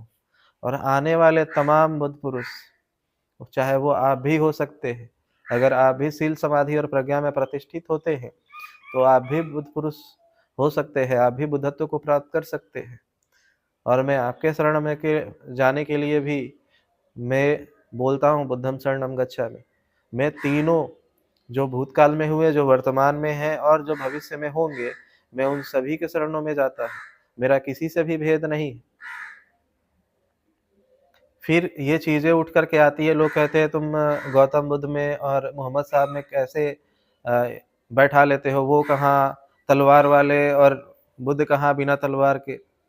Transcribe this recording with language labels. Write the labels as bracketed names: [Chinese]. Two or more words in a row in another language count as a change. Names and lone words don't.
[Hindi] और आने वाले तमाम बुद्ध पुरुष, चाहे वो आप भी हो सकते हैं, अगर आप भी शील समाधि और प्रज्ञा में प्रतिष्ठित होते हैं तो आप भी बुद्ध पुरुष हो सकते हैं, आप भी बुद्धत्व को प्राप्त कर सकते हैं। और मैं आपके शरण में जाने के लिए भी मैं बोलता हूँ [Pali] बुद्धं शरणं गच्छामि। [Hindi] मैं तीनों, जो भूतकाल में हुए, जो वर्तमान में हैं और जो भविष्य में होंगे, मैं उन सभी के शरणों में जाता हूँ। मेरा किसी से भी भेद नहीं। फिर ये चीज़ें उठ कर के आती है, लोग कहते हैं तुम गौतम बुद्ध में और मोहम्मद साहब में कैसे बैठा लेते हो, वो कहाँ तलवार वाले और बुद्ध कहाँ बिना तलवार के।